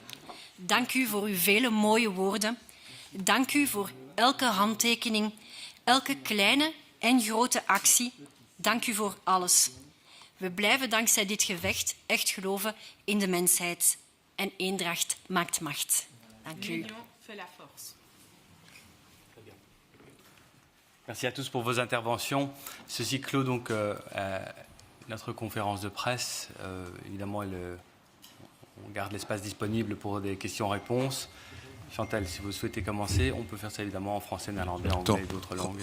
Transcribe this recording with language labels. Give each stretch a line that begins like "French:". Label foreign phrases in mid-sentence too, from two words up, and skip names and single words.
Dutch: Dank u voor uw vele mooie woorden. Dank u voor elke handtekening, elke kleine en grote actie. Dank u voor alles. We blijven dankzij dit gevecht echt geloven in de mensheid. En eendracht maakt macht. Dank u.
French: Merci à tous pour vos interventions. Ceci clôt donc notre conférence de presse. Évidemment, on garde l'espace disponible pour des questions-réponses. Chantal, si vous souhaitez commencer, on peut faire ça évidemment en français, néerlandais, anglais et d'autres langues.